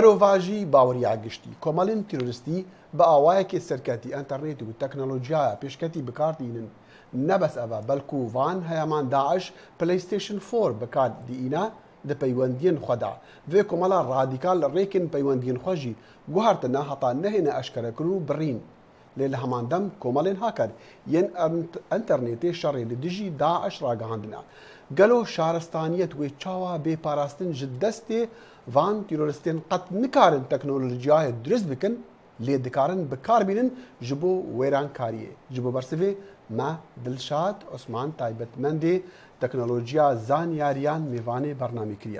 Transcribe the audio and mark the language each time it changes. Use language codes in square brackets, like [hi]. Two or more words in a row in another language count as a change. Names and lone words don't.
[ku] مرۆڤاژی باوەڕیا گشتی کۆمەڵین تیرۆریستی بە ئاوایەکی سەرکەتی ئەنتەرنێت و تەکنۆلۆژیایە پێشکەتی بکاردێنن نەبەس ئەوە بەڵکو وان هەیەمان داعش پلەیستیشن 4 بکاردێنە di peywendiyên xwe da vê komela radîkal li rêkên peywendiyên xwe jî guhartine heta nehêne eşkerekirin û birîn lê li heman dem komelên haker yên internêtê şerê li dijî Daeş ragihandine gelo şaristaniyet wê çawa bêparastin ji destê van tîroristên qet nikarin teknolojiyayê durist bikin lê dikarin bikarbînin ji bo wêrankariyê ji bo bersivê me Dilşad Osman taybetmendê teknolojiya zanyariyan mêvanê bernamî kiriye.